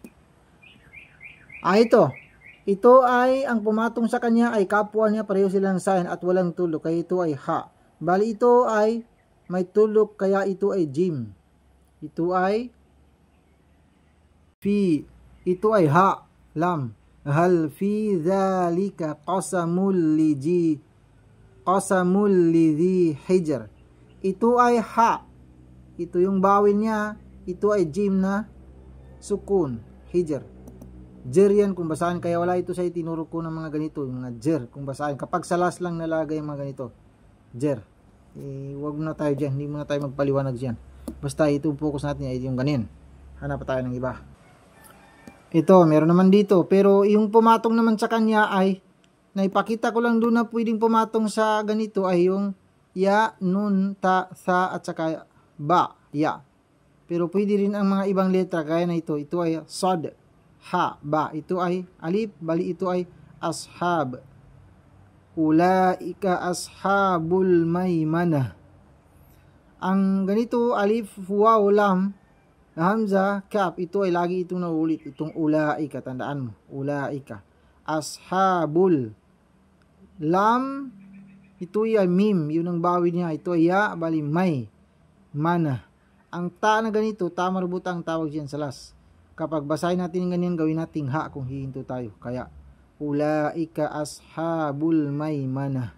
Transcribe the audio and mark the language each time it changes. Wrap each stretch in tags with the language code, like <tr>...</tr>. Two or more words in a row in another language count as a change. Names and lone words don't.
<tl>Ito. Ito ay, ang pumatong sa kanya ay kapwa niya, pareho silang sign at walang tulok, kaya ito ay ha. Bali ito ay may tulok, kaya ito ay jim. Ito ay fi. Ito ay ha, lam.</tl> <ar>هل في ذلك قسم لذي حجر.</ar> <tl>Ito ay ha. Ito yung bawin niya. Ito ay jim na sukun, hijr. Jer yan kung basahin, kaya wala ito sa itinuro ko ng mga ganito, yung mga jer kung basahin. Kapag sa last lang nalagay yung mga ganito, jer. Wag muna tayo dyan, hindi muna tayo magpaliwanag dyan. Basta ito focus natin ay yung ganin. Hanap pa tayo ng iba. Ito, meron naman dito, pero yung pumatong naman sa kanya ay, naipakita ko lang doon na pwedeng pumatong sa ganito ay yung ya, nun, ta, sa, at saka ba, ya. Pero pwede rin ang mga ibang letra gaya na ito. Ito ay sad, ha, ba. Ito ay alif, bali ito ay ashab.</tl> <ar>أولئك أصحاب الميمنة.</ar> <tl>Ang ganito alif, waw, lam, hamza, kaf, ito ay lagi itong naulit. Itong ulaika, tandaan mo.</tl> <ar>أولئك. أصحاب.</ar> <tl>Lam, ito ay mim, yun ang bawi niya. Ito ay ya, bali may. Mana. Ang ta na ganito,</tl> <ar>تاء مربوطة</ar> <tl>ang tawag dyan sa last. Kapag basahin natin ganyan, gawin nating ha kung hihinto tayo. Kaya,</tl> <ar>أولئك أصحاب الميمنة.</ar>